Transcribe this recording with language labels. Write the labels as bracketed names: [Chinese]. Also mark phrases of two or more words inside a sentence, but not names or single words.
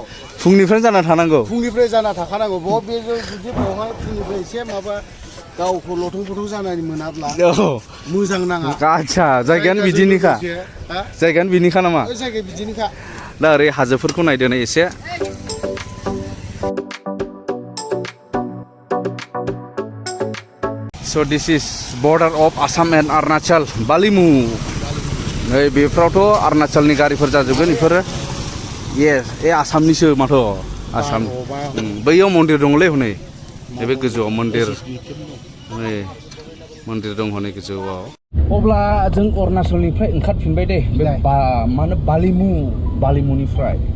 [Bodo] फुंनिफ्राय जाना थानांगौ बे जुदि बेवहाय फुंनिफ्राय एसे माबा गावखौ लथं फथं जानानै मोनाब्ला मोजां नाङा आच्छा जायगायानो बिदिनिखा नामा जायगाया बिदिनिखा दा ओरै हाजोफोरखौ नायदो नै एसे [English] So this is border of Assam and Arunachal, Balimu. [Bodo] नै बेफोरावथ' अरुणाचलनि गारिफोर जाजोबगोन बेफोरो येस आसामनिसो माथो आसाम बैयाव मन्दिर दङलै हनै नैबे गोजौआव मन्दिर दं हनै गोजौआव अब्ला जों अरुणाचलनिफ्राय ओंखारफिनबाय दे मा होनो बालिमुनिफ्राय